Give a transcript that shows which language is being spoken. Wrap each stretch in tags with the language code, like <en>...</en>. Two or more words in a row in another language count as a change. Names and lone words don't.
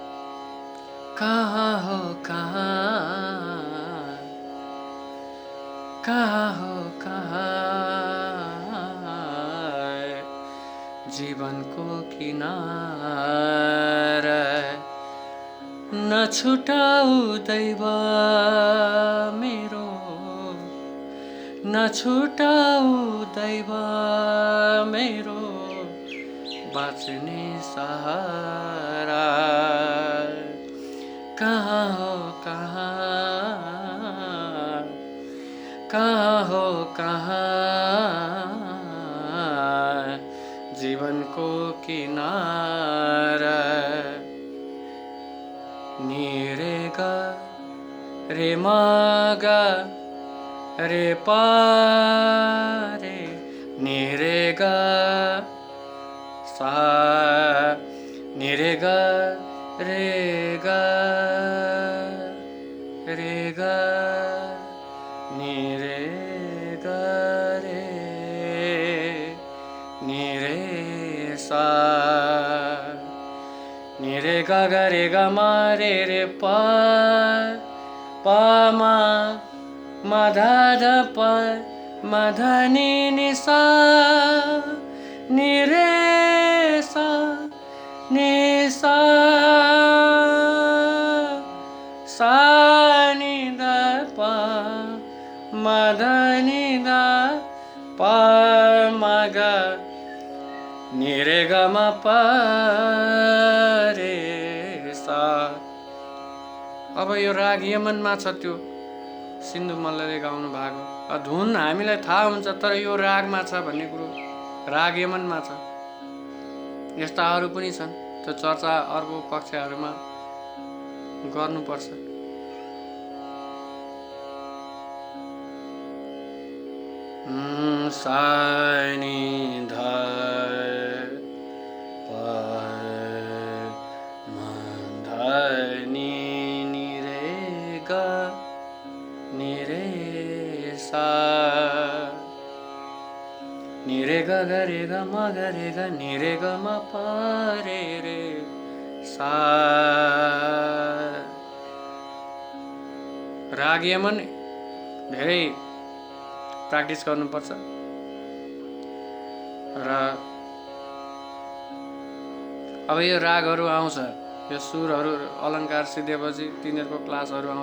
<ne>कहाँ हो कहाँ कहाँ हो कहाँ जीवनको किनारा नछुटाऊ दैव मेरो नछुटाऊ दैव मेरो बाँच्ने सहारा कहाँ हो कहाँ जीवनको किनारा निरेगा रे मागा रे पारे निरेगा सा निरेगा रेगा रेगा निरेगा रे निरे सा निरेगा गा रे गा मा रे रे पा पा मा मा धा धा पा मा धा नि नि सा नि रे सा नि सा सा नि धा पा मा धा नि धा पा मा गा नि रे गा मा पा रे सा। अब यो राग यमनमा छ त्यो सिन्धु मल्लले गाउनु भएको धुन हामीलाई थाहा हुन्छ तर यो रागमा छ भन्ने कुरो राग यमनमा छ। यस्ता अरू पनि छन् त्यो चर्चा अर्को कक्षाहरूमा गर्नुपर्छ। सा नि धा पा मा धा नि नि रे गा नि रे सा नि रे गा गा रे गा मा गा रे गा नि रे गा मा पा रे रे सा। राग यमन धेरै प्र्याक्टिस गर्नुपर्छ र अब यो रागहरू आउँछ यो सुरहरू अलङ्कार सिद्धेपछि तिनीहरूको क्लासहरू आउँछ।</ne>